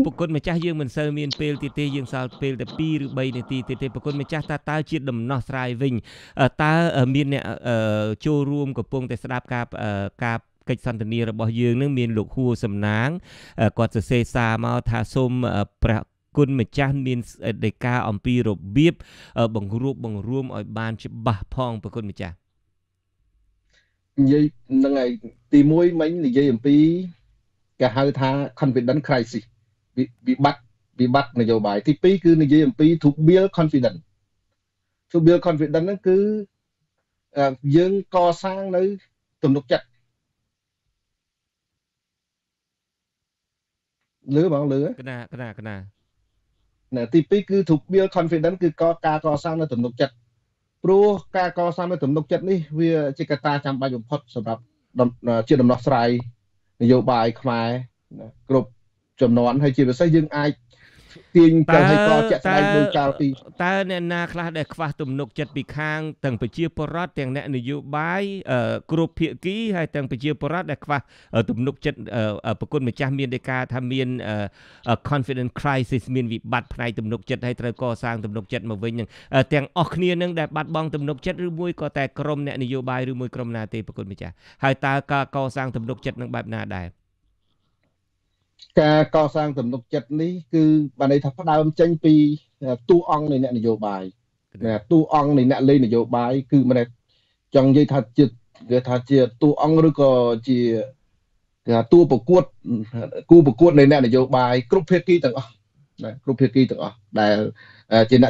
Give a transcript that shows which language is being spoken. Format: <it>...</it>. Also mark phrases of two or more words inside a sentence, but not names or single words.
<km>ប្រគុណម្ចាស់យើងមិនសូវមានពេលទៀតទេយើងសល់ពេលតែ2ឬ3នាទីទៀតទេប្រគុណម្ចាស់តើជាដំណោះស្រាយវិញតើមានអ្នកចូលរួមកំពុងតែស្ដាប់ការកិច្ចសន្ទនារបស់យើងនឹងមានលោកហួរសំណាងគាត់សរសេរសារមកថាសូមព្រះគុណម្ចាស់មានដីកាអំពីរបៀបបង្រួបបង្រួមឲ្យបានច្បាស់ផងប្រគុណម្ចាស់ និយាយហ្នឹងហើយទី1មិញនិយាយអំពីគេហៅថា</km> <en>confidence crisis</en> <km>វិបត្តិនយោបាយទី2គឺនិយាយអំពី</km> <en>to build confidence</en> <km>ហ្នឹងគឺយើងកសាងនៅទំនុកចិត្តលឺបងលឺ កណា ទី2គឺ</km> <en>to build confidence</en> <km>គឺការកសាងនៅទំនុកចិត្តព្រោះការកសាងនៅទំនុកចិត្តនេះវាជាកត្តាចាំបាច់បំផុតសម្រាប់ជាដំណោះស្រាយនយោបាយខ្មែរគ្រប់ចំនួនហើយជាពិសេសយើងអាចទាញទៅឲ្យក៏ជាក់ស្ដែងដោយកាលពី តើអ្នកណាខ្លះដែលខ្វះទំនុកចិត្តពីខាងទាំងប្រជាពលរដ្ឋទាំងអ្នកនយោបាយគ្រប់ភាគីហើយទាំងប្រជាពលរដ្ឋដែលខ្វះទំនុកចិត្តប្រគុណម្ចាស់មានដីកាថាមាន</km> <en>confidence crisis</en> <km>មានវិបត្តិផ្នែកទំនុកចិត្តហើយត្រូវកសាងទំនុកចិត្តមកវិញនឹងទាំងអស់គ្នានឹងដែលបាត់បង់ទំនុកចិត្តឬមួយក៏តែក្រុមអ្នកនយោបាយឬមួយក្រុមណាទេប្រគុណម្ចាស់ហើយតើការកសាងទំនុកចិត្តនឹងបែបណាដែរ ការកសាងទំនុកចិត្តនេះគឺបានន័យថាផ្ដើមចេញពីតួអង្គនៃអ្នកនយោបាយតួអង្គនៃអ្នកលេងនយោបាយគឺមិនចង់និយាយថាជាតួអង្គឬក៏ជាតួប្រកួតគូប្រកួតនៃអ្នកនយោបាយគ្រប់ភាគីទាំងអស់ដែលជាអ្នក</km>